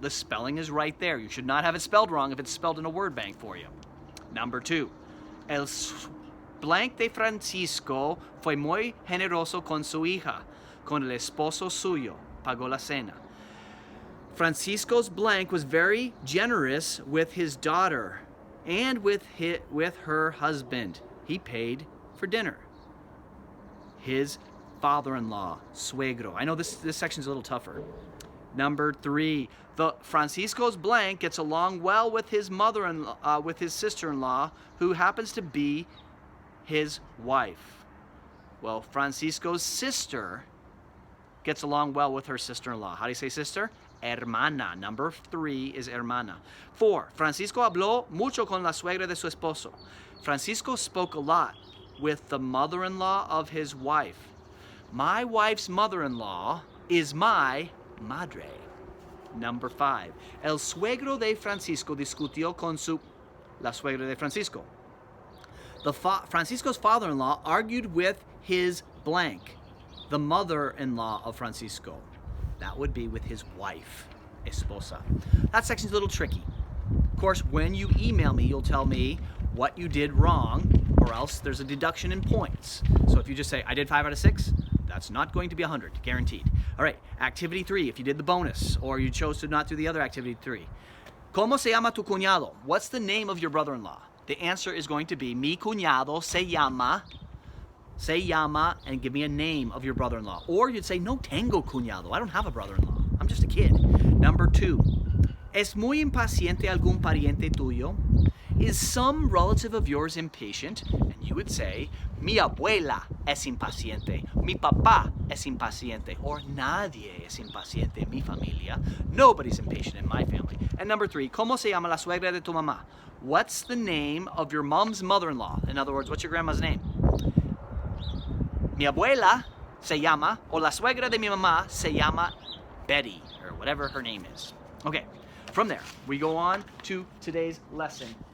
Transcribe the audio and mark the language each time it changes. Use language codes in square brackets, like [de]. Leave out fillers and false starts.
[en] The spelling is right there. You should not have it spelled wrong if it's spelled in a word bank for you. Number 2. [es] El blank de Francisco fue muy generoso con su hija, con el esposo suyo, pagó la cena. [en] Francisco's blank was very generous with his daughter and with her husband. He paid for dinner. His father-in-law, suegro. I know this section's a little tougher. Number 3, the Francisco's blank gets along well with his mother-in-law, with his sister-in-law, who happens to be his wife. Well, Francisco's sister gets along well with her sister-in-law. How do you say sister? Hermana. Number 3 is hermana. [es] 4, Francisco habló mucho con la suegra de su esposo. [en] Francisco spoke a lot with the mother-in-law of his wife. My wife's mother-in-law is my madre. [es] Number 5, el suegro de Francisco discutió con la suegra de Francisco. [en] Francisco's father-in-law argued with his blank, the mother-in-law of Francisco. That would be with his wife, esposa. That section's a little tricky. Of course, when you email me, you'll tell me what you did wrong, or else there's a deduction in points. So if you just say, I did 5 out of 6, that's not going to be 100, guaranteed. All right, activity 3, if you did the bonus, or you chose to not do the other activity 3. [es] ¿Cómo se llama tu cuñado? [en] What's the name of your brother-in-law? The answer is going to be, [es] mi cuñado se llama, [en] and give me a name of your brother-in-law. Or you'd say, [es] no tengo cuñado. [en] I don't have a brother-in-law. I'm just a kid. Number 2, [es] ¿es muy impaciente algún pariente tuyo? [en] Is some relative of yours impatient? And you would say, [es] mi abuela es impaciente, mi papá es impaciente, or nadie es impaciente en mi familia. [en] Nobody's impatient in my family. And number 3, [es] ¿cómo se llama la suegra de tu mamá? [en] What's the name of your mom's mother-in-law? In other words, what's your grandma's name? [es] Mi abuela se llama, o la suegra de mi mamá se llama Betty, [en] or whatever her name is. Okay, from there, we go on to today's lesson.